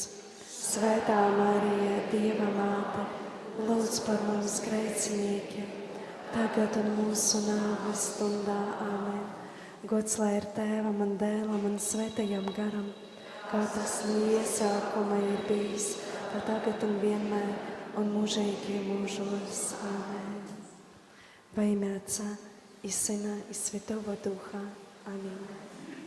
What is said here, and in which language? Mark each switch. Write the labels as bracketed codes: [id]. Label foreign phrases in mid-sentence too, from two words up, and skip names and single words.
[lv] Svētā Marija, Dieva māte, lūdz par mums grēciniekiem, tagad un mūsu nāves stundā. Amen. Gods lai ir Tēvam un Dēlam un Svētajam garam, kā tas no iesākuma ir bijis, tā tagad un vienmēr, un mūžīgi mūžos. Amen. [ru] Во имя Отца и Сына и Святого Духа. Аминь.